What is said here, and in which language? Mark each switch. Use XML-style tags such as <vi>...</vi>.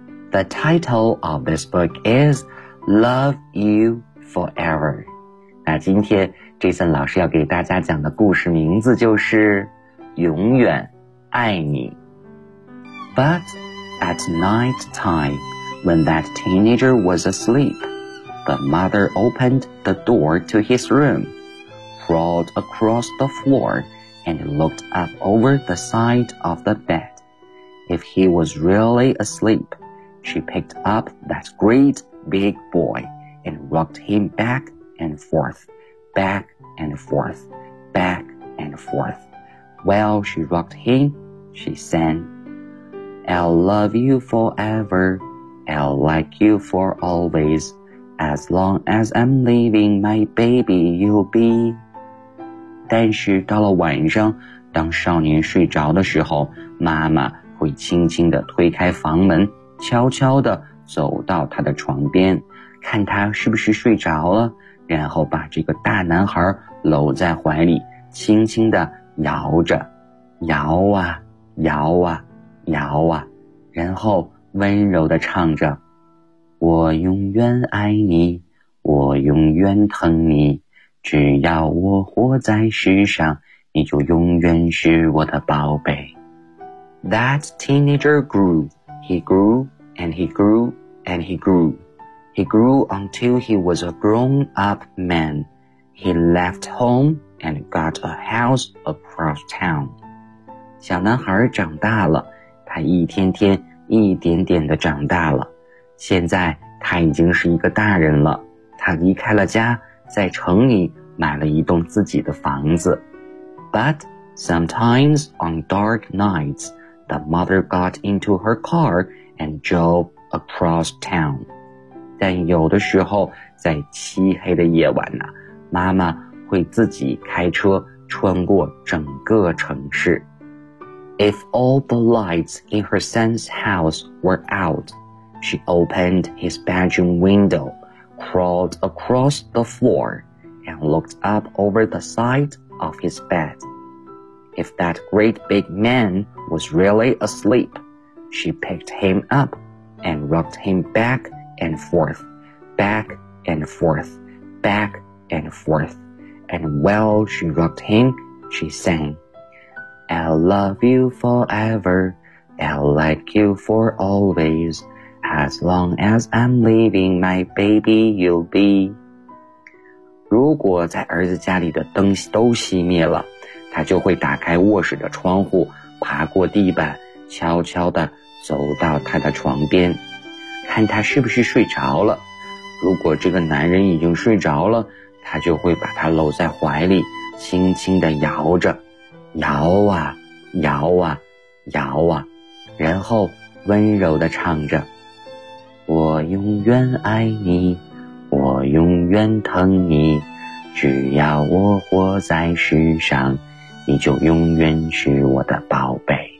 <en>The title of this book is Love You Forever.</en> <zh>那今天 Jason 老师要给大家讲的故事名字就是永远爱你。</zh> <en>But at night time, when that teenager was asleep, the mother opened the door to his room, crawled across the floor, and looked up over the side of the bed. If he was really asleep, she picked up that great big boy and rocked him back and forth, back and forth, back and forth. While she rocked him, she sang, I'll love you forever, I'll like you for always, as long as I'm living, my baby you'll be.</en> <zh>但是到了晚上，当少年睡着的时候，妈妈会轻轻地推开房门，悄悄地走到他的床边，看他是不是睡着了，然后把这个大男孩搂在怀里，轻轻地摇着，摇啊摇啊摇啊，然后温柔地唱着，我永远爱你，我永远疼你，只要我活在世上，你就永远是我的宝贝。</zh> <en>That teenager grew, he grew, and he grew, and he grew. He grew until he was a grown-up man. He left homeand got a house across town.</en> <zh>小男孩长大了，他一天天一点点地长大了，现在他已经是一个大人了，他离开了家，在城里买了一栋自己的房子。</zh> <en>But sometimes on dark nights, the mother got into her car and drove across town.</en> <zh>但有的时候在漆黑的夜晚呢，妈妈会自己开车穿过整个城市。</zh> <en>If all the lights in her son's house were out, she opened his bedroom window, crawled across the floor, and looked up over the side of his bed. If that great big man was really asleep, she picked him up and rocked him back and forth, back and forth, back and forth. And while she rocked him, she sang, I'll love you forever, I'll like you for always, as long as I'm living, my baby you'll be.</en> <zh>如果在儿子家里的灯都熄灭了，他就会打开卧室的窗户，爬过地板，悄悄地走到他的床边，看他是不是睡着了。如果这个男人已经睡着了，他就会把他搂在怀里，轻轻地摇着，摇啊摇啊摇啊，然后温柔地唱着，我永远爱你，我永远疼你，只要我活在世上，你就永远是我的宝贝。</zh>